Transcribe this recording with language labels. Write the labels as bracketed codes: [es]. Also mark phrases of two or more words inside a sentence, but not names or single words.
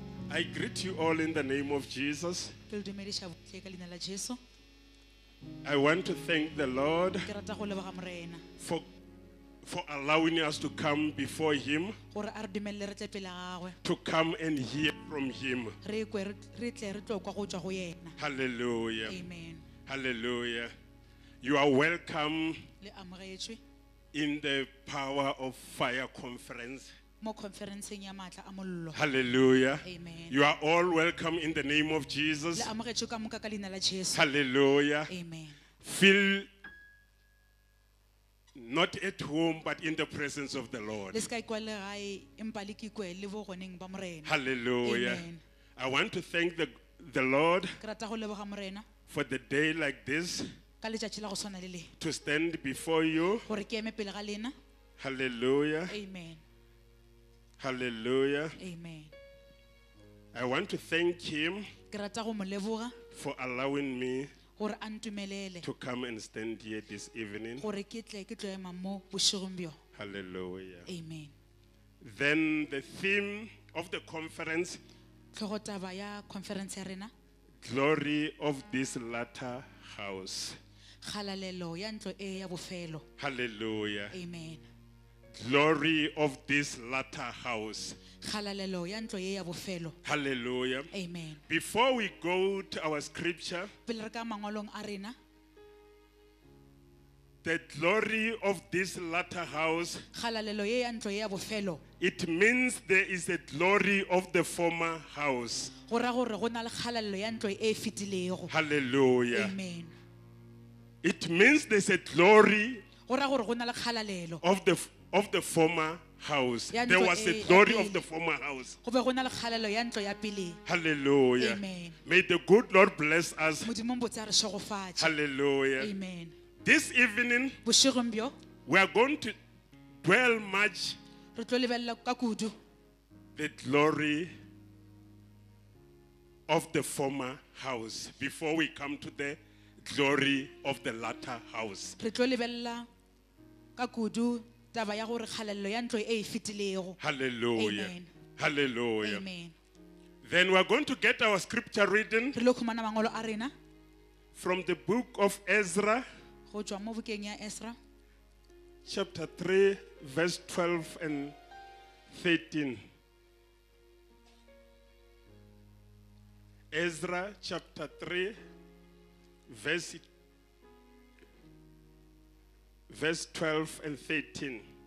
[en] I greet you all in the name of Jesus. [nso] Ke le dumedisha botlhe ka leina la Jesu. [en] I want to thank the Lord [nso] Ke rata go leboga Morena [en] for allowing us to come before Him, [nso] gore a re dumelle re tle pele ga gagwe [en] to come and hear from Him. [nso] re kwe re tle re tlo kwa go tswa go yena. [en] Hallelujah. Amen. Hallelujah. You are welcome [nso] Le amogetswe [en] in the Power of Fire conference. [nso] mo conferenceng ya matla a mollo. [en] Hallelujah. Amen. You are all welcome in the name of Jesus. [nso] Le amogetswe ka moka ka leina la Jesu. [en] Hallelujah. Amen. Feel not at home but in the presence of the Lord. [nso] Le ska ikwa le gae empa le ke ikwe le bo goneng ba Morena. [en] Hallelujah. Amen. I want to thank the Lord [nso] Ke rata go leboga Morena [en] for the day like this [nso] ka letšatši la go swana le le [en] to stand before you. [nso] gore ke eme pele ga lena. [en] Hallelujah. Amen. Hallelujah. Amen. I want to thank Him [nso] Ke rata go mo leboga [en] for allowing me [nso] gore a ntumelele [en] to come and stand here this evening. [nso] gore ke tlo ema mo bošegong bjo. [en] Hallelujah. Amen. Then the theme of the conference, [nso] Tlhogotaba ya conference ya rena, [en] glory of this latter house. [nso] kgalalelo ya ntlo e ya bofelo. [en] Hallelujah. Amen. Glory of this latter house. [nso] Kgalalelo ya ntlo e ya bofelo. [en] Hallelujah. Amen. Before we go to our scripture, [nso] Pele re ka mangwalong a rena, [en] the glory of this latter house, [nso] kgalalelo ye ya ntlo e ya bofelo, [en] it means there is a glory of the former house. [nso] go ra gore go na le kgalalelo ya ntlo e fetilego. [en] Hallelujah. Amen. It means there's a glory [nso] Go ra gore go na le kgalalelo [en] of the former house. [nso] Ya [en] There [nso] ntlo [en] was a [nso] e- [en] glory [nso] ya [en] of the [nso] pele. [en] former house. [nso] go be go na le kgalalelo ya ntlo ya pele. [en] Hallelujah. Amen. May the good Lord bless us. [nso] Modimo mbotse a re šegofatše. [en] Hallelujah. Amen. This evening, [nso] Bošegong bjo [en] we are going to dwell much [nso] re tlo lebelela ka kudu [en] the glory of the former house before we come to the glory of the latter house. [nso] re tlo lebelela ka kudu taba ya gore kgalalelo ya ntlo e fetilego. [en] Hallelujah. Amen. Hallelujah. Amen. Then we are going to get our scripture reading [nso] Re lo khumana mangolo a rena [en] from the book of Ezra, [nso] go tswa mo bukeng ya Esra [en] chapter 3, verse 12 and 13. Ezra chapter 3, verse 12 and 13.